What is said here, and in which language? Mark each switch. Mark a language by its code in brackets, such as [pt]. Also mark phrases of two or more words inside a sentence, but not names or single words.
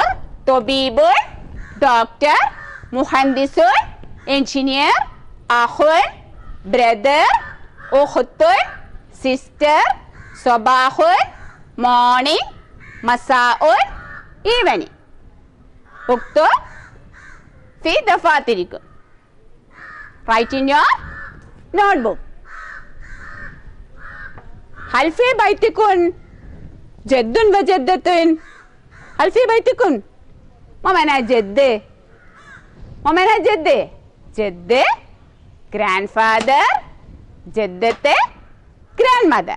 [ar] Tobibun. Doctor. Muhandisun. [en] Engineer. Ahun. Brother. [ar] Ukhtun. Sister. Sabahun. [en] Morning. Masaun. Evening. [ar] اكتب في دفاتركن. [en] Write in your notebook. [ar] هل في بيتكن جد وجدة؟ هل في بيتكن؟ ما معنى جدة؟ ما معنى جدة؟ جدة grandfather, جدة grandmother.